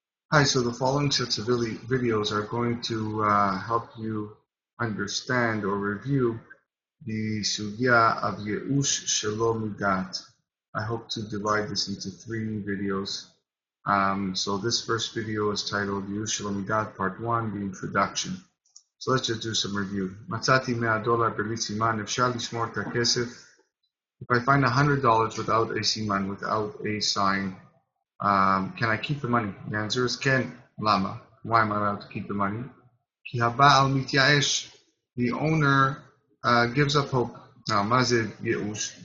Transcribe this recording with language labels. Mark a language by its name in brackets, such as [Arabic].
[English] Hi, so the following sets of videos are going to help you understand or review the sugya of Yeush Shelo Mida'at. I hope to divide this into 3 videos. So this first video is titled Yeush Shelo Mida'at Part 1, the introduction. So let's just do some review. [Hebrew] Matzati $100 beli siman, אפשר לשמור את הכסף. [English] If I find $100 without a siman, without a sign, can I keep the money? The answer is ken. Lama. Why am I allowed to keep the money? [Hebrew] Ki haba'al mityaesh. [English] The owner gives up hope. Now, [Hebrew] mazid yeush.